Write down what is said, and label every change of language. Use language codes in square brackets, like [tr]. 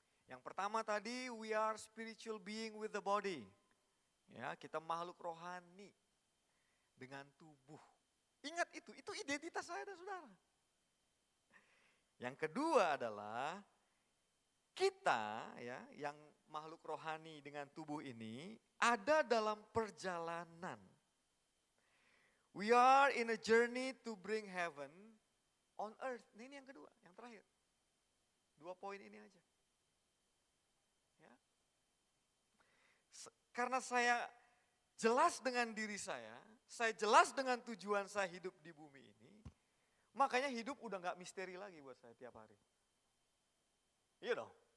[id] Yang pertama tadi [en] we are spiritual being with the body. [id] Ya, kita makhluk rohani dengan tubuh. Ingat itu identitas saya dan saudara. Yang kedua adalah kita ya yang makhluk rohani dengan tubuh ini ada dalam perjalanan. [en] We are in a journey to bring heaven on earth. [id] Nah, ini yang kedua, yang terakhir. 2 poin ini aja. Ya. Karena saya jelas dengan diri saya jelas dengan tujuan saya hidup di bumi ini, makanya hidup udah gak misteri lagi buat saya tiap hari. Iya dong.